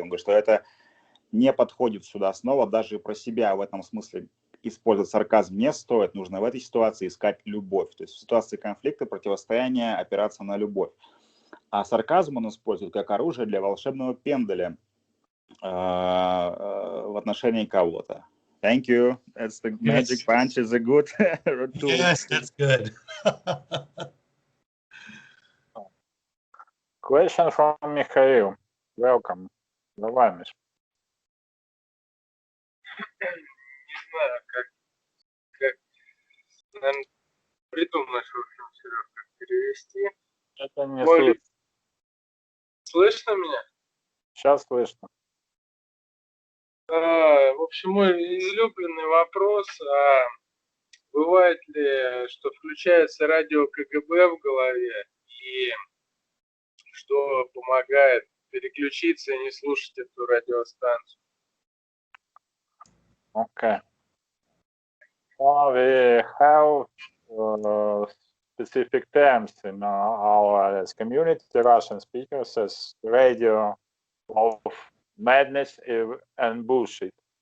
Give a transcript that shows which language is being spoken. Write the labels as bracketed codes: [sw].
[ru] Он говорит, что это не подходит сюда снова, даже про себя в этом смысле использовать сарказм не стоит, нужно в этой ситуации искать любовь. То есть в ситуации конфликта, противостояния опираться на любовь. А сарказм он использует как оружие для волшебного пенделя в отношении кого-то. [en] Thank you. That's the magic punch is a good tool. Yes, that's good. Question from Mikhail. Welcome. [ru] Давай, Миш. Не знаю, как наверное, придумаешь, в общем, Серег, как перевести. Это не слышно. Слышно меня? Сейчас слышно. В общем, мой излюбленный вопрос, бывает ли, что включается радио КГБ в голове, и что помогает переключиться и не слушать эту радиостанцию? [en] Okay. Well, we have specific terms in our community, Russian speakers, as radio of madness and bullshit.